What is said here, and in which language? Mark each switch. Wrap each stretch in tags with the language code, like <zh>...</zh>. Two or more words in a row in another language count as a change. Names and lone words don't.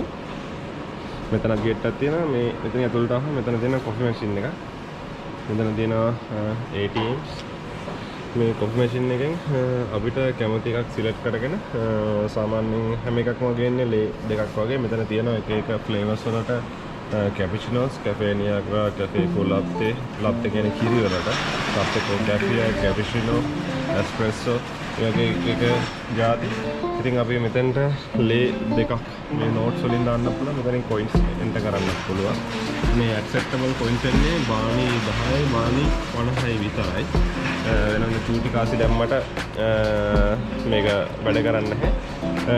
<si>මෙතනත් ගේට් එකක් තියෙනවා. මේ මෙතන ඇතුළට ආවම මෙතන තියෙන</si> <en>coffee machine</en> <si>එක. මෙතන තියෙනවා ATMs. මේ</si> <en>coffee machine</en> <si>එකෙන් අපිට කැමති එකක් සිලෙක්ට් කරගෙන සාමාන්‍යයෙන් හැම එකක්ම ගේන්නේ ලේ දෙකක් වගේ. මෙතන තියෙනවා එක එක ෆ්ලේවර්ස් වලට cappuccinos, cafe niagara, cafe con latte, latte කියන්නේ කිරි වලට, latte con cafe, cappuccino, espresso, ඒ වගේ එක જાති. ඉතින් අපි මෙතෙන්ට ලේ දෙකක් මේ නෝට්ස් වලින් දාන්න පුළුවන්. මෙතනින්</si> <en>coins enter</en> <si>කරන්න පුළුවන්. මේ</si> <en>acceptable coins</en> <si>එන්නේ බාණි 10යි බාණි 50යි විතරයි. වෙනම චූටි කාසි දැම්මට මේක වැඩ කරන්නේ නැහැ.</si>